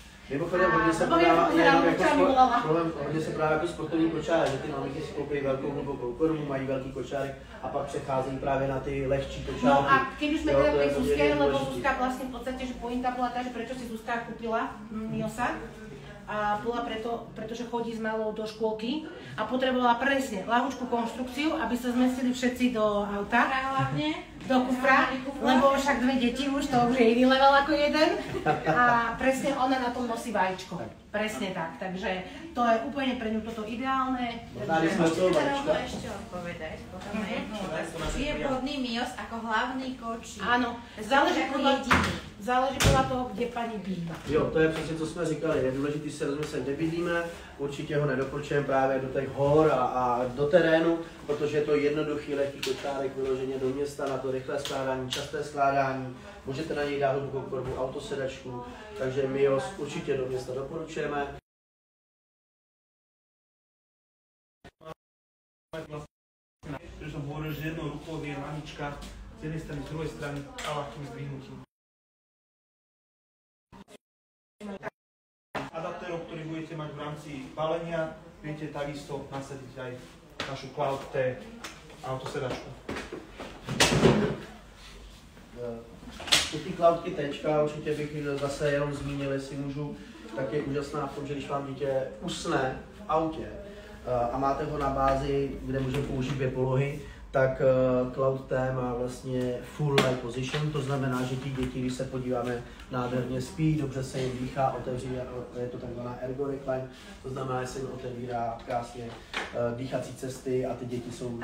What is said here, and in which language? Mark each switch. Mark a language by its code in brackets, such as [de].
[cs] Mimochodem, hodně se právě jako sportovní kočárek, že ty maminky si koupí velkou hlubokou kormu, mají velký kočárek a pak přecházejí právě na ty lehčí kočárky. [sk] No a keď už sme teda pri Zuzke, lebo Zuzka vlastne v podstate, že pointa bola tá, že prečo si Zuzka kúpila Miosa, a bola pretože chodí s malou do škôlky a potrebovala presne ľahúčku konštrukciu, aby sa zmestili všetci do auta. Hlavne. Do kufra, lebo však dve deti už, to už je iný level ako jeden. A presne ona na tom nosí vajíčko. Presne tak, takže to je úplne pre ňu toto ideálne. Môžete rovno ešte odpovedať potom na jednu otázku. Či je vhodný Mios ako hlavný kočík? Áno, záleží podľa toho, kde pani býva. [cs] Jo, to je přesně, co jsme říkali. Je důležité si rozmyslet, kde bydlíme. Určitě ho nedoporučujeme právě do těch hor a do terénu, protože je to jednoduchý, lehký kočárek vyloženě do města na to rychlé skládání, časté skládání. Můžete na něj dát hlubokou korbu, autosedačku, takže Mios určitě do města doporučujeme. [sk] Že som hovoril, že jednou rukou vie mamička z jednej strany, z druhej strany a ľahkým zdvihnutím. Adaptérov, ktorý budete mať v rámci balenia, viete takisto nasadiť aj našu Cloud T autosedačku. [cs] U té Cloudky Tčka určitě bych zase jenom zmínil, jestli můžu, tak je úžasná v tom, že když vám dítě usne v autě a máte ho na bázi, kde můžeme použít dvě polohy, tak Cloud T má vlastně full leg position, to znamená, že ti děti, když se podíváme, nádherně spí, dobře se jim dýchá, otevří, je to takzvaná ergo recline, to znamená, že se jim otevírá krásně dýchací cesty a ty děti jsou